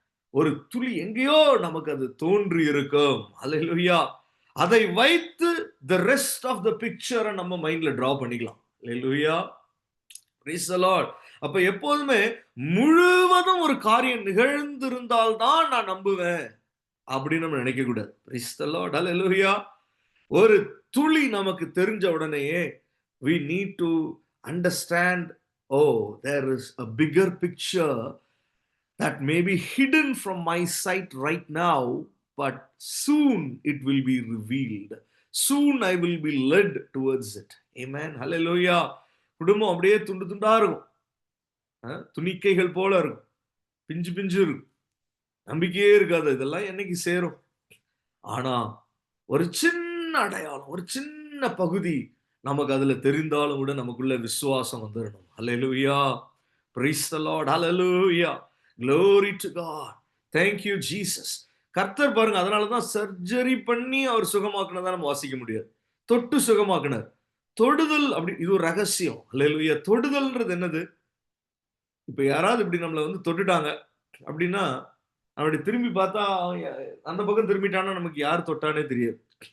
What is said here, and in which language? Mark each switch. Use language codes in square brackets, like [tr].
[ta] ஒரு துளி எங்கேயோ நமக்கு அது தோன்றி இருக்கும். அல்லேலூயா! அதை வைத்து [en] the rest of the picture [ta] நம்ம மைண்ட்ல டிரா பண்ணிக்கலாம். அல்லேலூயா! [en] Praise the lord. [ta] அப்ப எப்போதுமே முழுவதும் ஒரு காரியம் நிகழ்ந்திருந்தால் தான் நான் நம்புவேன் அப்படின்னு நம்ம நினைக்க கூடாது. [en] Praise the lord. அல்லேலூயா! [ta] ஒரு துளி நமக்கு தெரிஞ்ச உடனேயே [en] we need to understand, oh, there is a bigger picture that may be hidden from my sight right now, but soon it will be revealed. Soon I will be led towards it. Amen. Hallelujah. [ta] குடும்பம் அப்படியே துண்டு துண்டா இருக்கும். துணிக்கைகள் போல இருக்கும். பிஞ்சு பிஞ்சு இருக்கும். நம்பிக்கையே இருக்காது. இதெல்லாம் என்னைக்கு சேரும்? ஆனா ஒரு சின்ன அடையாளம், ஒரு சின்ன பகுதி நமக்கு அதுல தெரிந்தாலும் கூட நமக்குள்ள விசுவாசம் வந்துடணும். ஹல்லேலூயா. [en] Praise the Lord. Hallelujah. Glory to God. Thank you, Jesus. [ta] கர்த்தர் பாருங்க, அதனாலதான் சர்ஜரி பண்ணி அவர் சுகமாக்குனதா நம்ம வாசிக்க முடியாது. தொட்டு சுகமாக்குனார். தொடுதல் அப்படி இது ஒரு ரகசியம். அல்லேலூயா. தொடுதல்ன்றது என்னது? இப்ப யாராவது இப்படி நம்மள வந்து தொட்டுட்டாங்க அப்படின்னா, அப்படி திரும்பி பார்த்தா அந்த பக்கம் திரும்பிட்டான்னா நமக்கு யார் தொட்டானே தெரியாது.